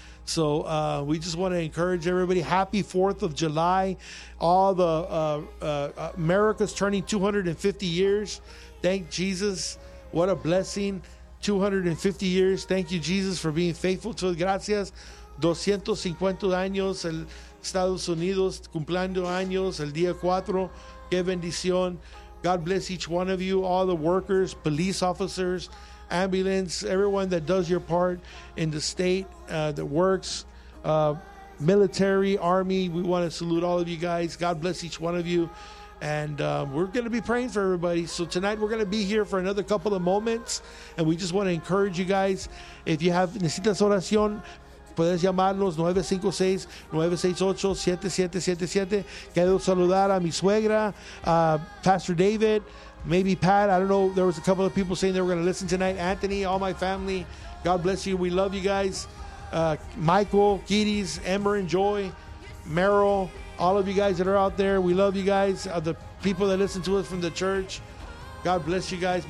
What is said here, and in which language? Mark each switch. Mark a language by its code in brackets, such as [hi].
[en] So we just want to encourage everybody. Happy 4th of July. All the America's turning 250 years. Thank Jesus. What a blessing. 250 years. Thank you, Jesus, for being faithful to us. [es] Gracias. 250 años. El Estados Unidos cumpliendo años. El día 4. Qué bendición. [en] God bless each one of you. All the workers, police officers, ambulance, everyone that does your part in the state, that works, military, army. We want to salute all of you guys. God bless each one of you. And we're going to be praying for everybody. So tonight we're going to be here for another couple of moments. And we just want to encourage you guys. If you have [es] necesitas oración, puedes llamarnos 956-968-7777. Quiero saludar a mi suegra, Pastor David, maybe Pat. [en] I don't know. There was a couple of people saying they were going to listen tonight. Anthony, all my family, God bless you. We love you guys. Michael, Kitties, Ember and Joy, Merrill. All of you guys that are out there, we love you guys. The people that listen to us from the church, God bless you guys.